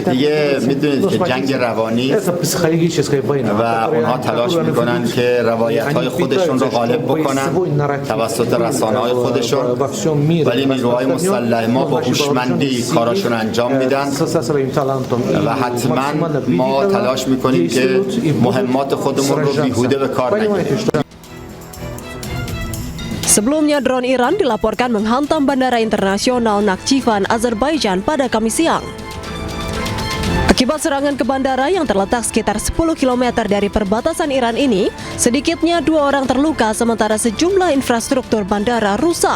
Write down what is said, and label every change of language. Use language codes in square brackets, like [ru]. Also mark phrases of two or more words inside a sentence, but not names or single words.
[fa] دیگه میدونید که جنگ روانی و اونها تلاش میکنن که روایت‌های خودشون رو غالب بکنن توسط رسانه‌های خودشون، ولی نیروهای مسلح ما با هوشمندی کاراشون انجام میدن و حتما ما تلاش میکنیم که مهمات خودمون رو بیهوده به کار نگیریم. [id] Sebelumnya, drone Iran dilaporkan menghantam Bandara Internasional Nakhchivan, Azerbaijan pada Kamis siang. Akibat serangan ke bandara yang terletak sekitar 10 km dari perbatasan Iran ini, sedikitnya 2 orang terluka sementara sejumlah infrastruktur bandara rusak.